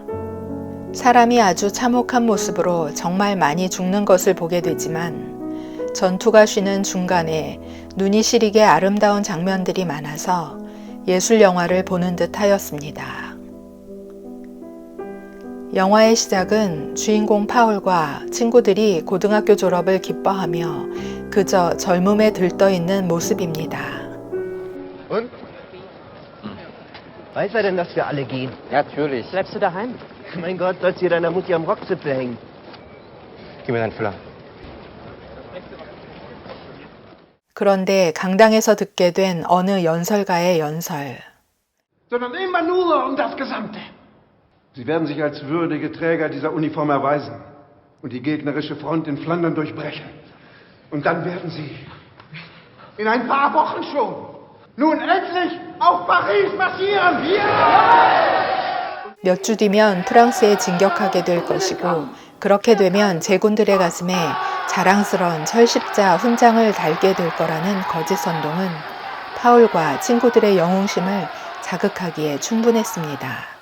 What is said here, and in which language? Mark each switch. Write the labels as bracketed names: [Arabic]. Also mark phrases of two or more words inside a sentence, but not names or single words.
[Korean] 사람이 아주 참혹한 모습으로 정말 많이 죽는 것을 보게 되지만 전투가 쉬는 중간에 눈이 시리게 아름다운 장면들이 많아서 예술 영화를 보는 듯 하였습니다. 영화의 시작은 주인공 파울과 친구들이 고등학교 졸업을 기뻐하며 그저 젊음에 들떠있는 모습입니다. [German] Und? Weiß er denn, dass wir alle gehen? Natürlich. Bleibst du daheim? Mein Gott, sollst du deiner Mutti am Rockzipfel hängen? Gib mir deinen Füller. [Korean] 그런데 강당에서 듣게 된 어느 연설가의 연설. [German] Sondern immer nur um das Gesamte. Sie werden sich als würdige Träger dieser Uniform erweisen und die gegnerische Front in Flandern durchbrechen. Und dann werden Sie in ein paar Wochen schon nun endlich auf Paris marschieren. [Korean] 몇 주 뒤면 프랑스에 진격하게 될 것이고 그렇게 되면 제군들의 가슴에 자랑스러운 철십자 훈장을 달게 될 거라는 거짓 선동은 파울과 친구들의 영웅심을 자극하기에 충분했습니다.